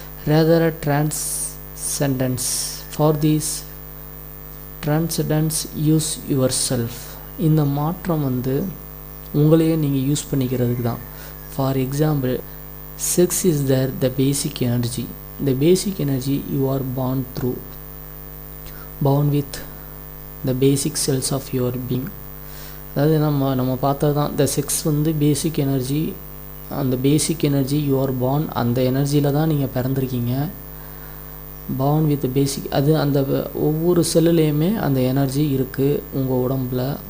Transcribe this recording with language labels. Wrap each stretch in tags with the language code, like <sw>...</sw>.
<en>Rather transcendence. For these transcendence use yourself.</en> <ta>இந்த மாற்றம் வந்து உங்களையே நீங்கள் யூஸ் பண்ணிக்கிறதுக்கு தான்.</ta> <en>For example, sex is there the basic energy. The basic energy you are born with the basic cells of your being.</en> <ta>அதாவது நம்ம பார்த்தது தான், த செக்ஸ் வந்து பேசிக் எனர்ஜி. அந்த பேசிக் எனர்ஜி</ta> <en>you are born,</en> <ta>அந்த எனர்ஜியில் தான் நீங்கள் பிறந்திருக்கீங்க.</ta> <en>born with basic,</en> <ta>அது அந்த ஒவ்வொரு செல்லுலேயுமே அந்த எனர்ஜி இருக்குது உங்கள் உடம்பில்.</ta>